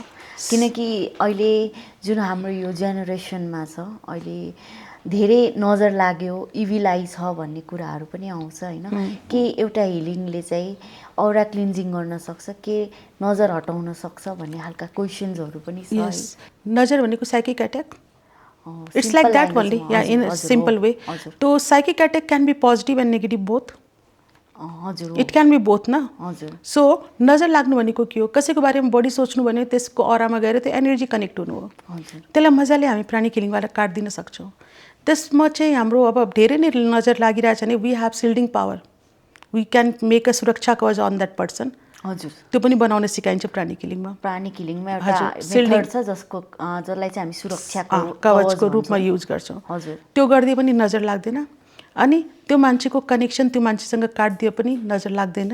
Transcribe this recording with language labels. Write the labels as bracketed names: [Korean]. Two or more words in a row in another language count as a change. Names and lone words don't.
[Nepali] किनकि अहिले जुन हाम्रो यो जेनेरेसनमा छ, अहिले धेरै नजर लाग्यो, [English] evil eye [Nepali] छ भन्ने कुराहरू पनि आउँछ होइन। के एउटा हिलिङले चाहिँ [English] aura cleansing [Nepali] गर्न सक्छ, के नजर हटाउन सक्छ भन्ने खालका क्वेसन्सहरू पनि छ। नजर भनेको [English] psychic attack, it's like that only, या in simple way। तो psychic attack can be positive and negative both। [Nepali] हजुर, [English] it can be both न। [Nepali] हजुर। सो नजर लाग्नु भनेको के हो? कसैको बारेमा बढी सोच्नु भने त्यसको अरामा गएर त्यो [English] energy connect [Nepali] हुनु हो। त्यसलाई मजाले हामी [English] pranic healingबाट [Nepali] काटिदिन सक्छौँ। त्यसमा चाहिँ हाम्रो अब धेरै नै नजर लागिरहेछ भने [English] we have shielding power, we can make a [Nepali] सुरक्षा कवच [English] on that person. [Nepali] हजुर, त्यो पनि बनाउन सिकाइन्छ [English] pranic healingमा। pranic healingमा [Nepali] एउटा मेथड छ जसलाई चाहिँ हामी सुरक्षाको कवचको रूपमा युज गर्छौँ। हजुर, त्यो गर्दै पनि नजर लाग्दैन। अनि त्यो मान्छेको कनेक्सन त्यो मान्छेसँग काटिदिए पनि नजर लाग्दैन।